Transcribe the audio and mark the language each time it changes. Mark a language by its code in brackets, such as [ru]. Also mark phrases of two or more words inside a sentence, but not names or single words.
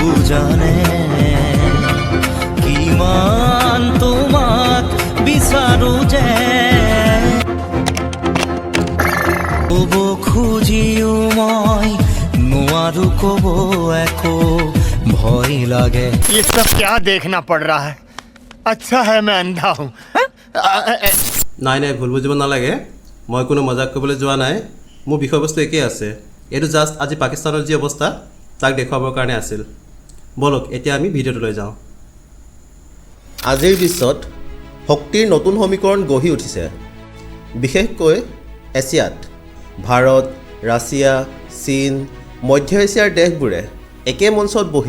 [as] জানে কিমান তোমাক বিচাৰো যে ক'ব খুজিও মই নোৱাৰো ক'ব একো ভয় লাগে [hi] ये सब क्या देखना पड़ रहा है अच्छा है मैं अंधा हूँ [as] নাই নাই ভুল বুজিব নালাগে মই কোনো মজাক কৰিবলৈ যোৱা নাই মোৰ বিষয়বস্তু একেই আছে এইটো জাষ্ট আজি পাকিস্তানৰ যি অৱস্থা তাক দেখুৱাবৰ কাৰণে আছিল বলক এতিয়া আমি ভিডিঅ'টোলৈ যাওঁ আজিৰ বিশ্বত শক্তিৰ নতুন সমীকৰণ গঢ়ি উঠিছে বিশেষকৈ এছিয়াত ভাৰত ৰাছিয়া চীন মধ্য এছিয়াৰ দেশবোৰে একে মঞ্চত বহি